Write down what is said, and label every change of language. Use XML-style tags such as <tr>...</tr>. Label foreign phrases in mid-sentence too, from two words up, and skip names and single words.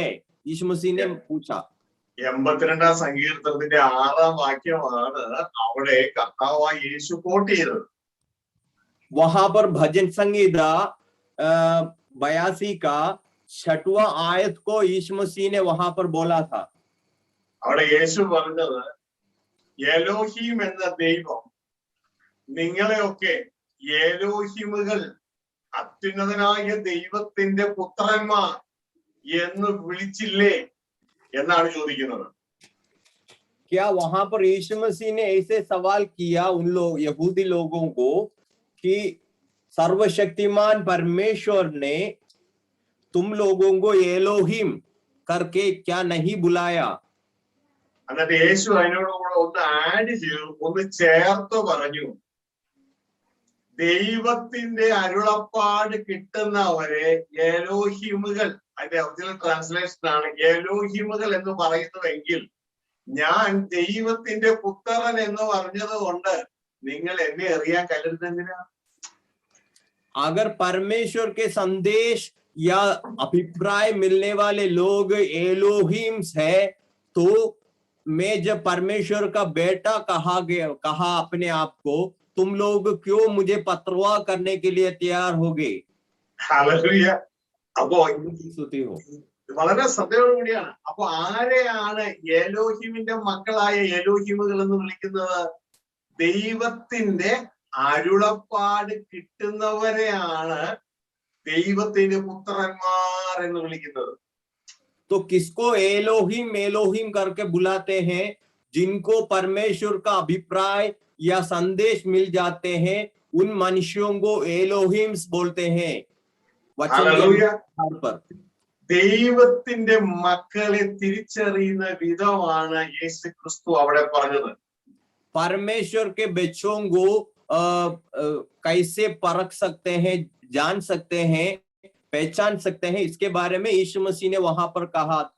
<hi>यीशु मसीह ने पूछा।</hi> <ml>82 സങ്കീർത്തനത്തിന്റെ 6-ാം വാക്യമാണ് അവിടെ കർത്താവായ യേശു കോട്ട് ചെയ്തത്.</ml> <hi>वहां पर भजन संहिता 82 का 6वां आयत को यीशु मसीह ने वहां पर बोला था।</hi> <ml>അവിടെ യേശു പറഞ്ഞത്, എലോഹീം എന്ന ദൈവം നിങ്ങളെയൊക്കെ എലോഹിമുകൾ, അത്യുന്നതനായ ദൈവത്തിന്റെ പുത്രന്മാർ എന്ന് വിളിച്ചില്ലേ എന്നാണ് ചോദിക്കുന്നത്.</ml> <hi>क्या वहां पर यीशु मसीह ने ऐसे सवाल किया उन लोग यहूदी लोगों को कि सर्वशक्तिमान परमेश्वर ने तुम लोगों को एलोहिम करके क्या नहीं बुलाया?</hi> <ml>എന്നിട്ട് യേശു അതിനോട് കൂടെ ഒന്ന് ആഡ് ചെയ്തു, ഒന്ന് ചേർത്ത് പറഞ്ഞു, ദൈവത്തിന്റെ അരുളപ്പാട് കിട്ടുന്നവരെ എലോഹിമുകൾ, അതിന്റെ</ml> <en>original translation</en> <ml>ആണ് എലോഹിമുകൾ എന്ന് പറയുന്നുവെങ്കിൽ ഞാൻ ദൈവത്തിന്റെ പുത്രൻ എന്ന് പറഞ്ഞത് കൊണ്ട് നിങ്ങൾ എന്നെ അറിയാൻ കല്ലെടുത്തെന്തിനാ?</ml> <hi>अगर परमेश्वर के संदेश या अभिप्राय मिलने वाले लोग एलोहिम्स है, तो मैं जब परमेश्वर का बेटा कहा अपने आप को, तुम लोग क्यों मुझे पत्रवा करने के लिए तैयार हो गए?</hi> <ml>ഹല്ലേലൂയ. അപ്പോ</ml> <hi>स्तुति हो।</hi> <ml>വളരെ ശ്രദ്ധയോടുകൂടിയാണ്. അപ്പൊ ആരെയാണ് എലോഹിമിന്റെ മക്കളായ എലോഹിമുകൾ എന്ന് വിളിക്കുന്നത്? ദൈവത്തിന്റെ അരുളപ്പാട് കിട്ടുന്നവരെയാണ് ദൈവത്തിന്റെ പുത്രന്മാർ എന്ന് വിളിക്കുന്നത്.</ml> <hi>तो किसको एलोहिम एलोहिम करके बुलाते हैं? जिनको परमेश्वर का अभिप्राय या संदेश मिल जाते हैं, उन मनुष्यों को एलोहिम्स बोलते हैं।</hi> <ml>ഹല്ലേലൂയ.</ml> <hi>पर</hi> <ml>ദൈവത്തിന്റെ മക്കളെ തിരിച്ചറിയുന്ന വിധമാണ് യേശു ക്രിസ്തു അവിടെ പറഞ്ഞത്.</ml> <hi>परमेश्वर के बच्चों को कैसे परख सकते हैं, जान सकते हैं, पहचान सकते हैं, इसके बारे में यीशु मसीह ने वहां पर कहा था।</hi>